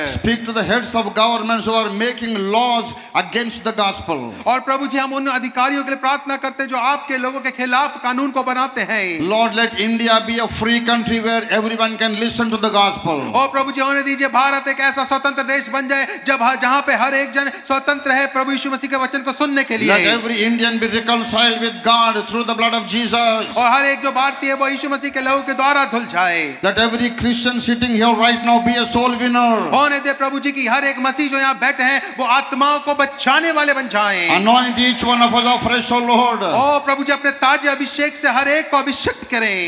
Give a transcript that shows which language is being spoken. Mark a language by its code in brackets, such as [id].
[en] Speak to the heads of governments who are making laws against the gospel. [hi] और प्रभु जी हम उन अधिकारियों के लिए प्रार्थना करते हैं जो आपके लोगों के खिलाफ कानून को बनाते हैं। [en] Lord, let India be a free country where everyone can listen to the gospel. [hi] और प्रभु जी होने दीजिए भारत एक ऐसा स्वतंत्र देश बन जाए जहां पे हर एक जन स्वतंत्र है प्रभु यीशु मसीह के वचन को सुनने के लिए। [en] Let every Indian be reconciled with God through the blood of Jesus. [hi] और हर एक जो भारतीय है वो यीशु मसीह के लहू के द्वारा धुल जाए। [en] Let every Christian sitting here right now be a soul winner. [hi] होने दे प्रभु जी की हर एक मसीह जो यहाँ बैठे हैं वो आत्माओं को बचाने वाले बन जाएं। [en] Anoint each one of us afresh, O Lord. [hi] ओ प्रभु जी अपने ताजे अभिषेक से हर एक को अभिषेक करें।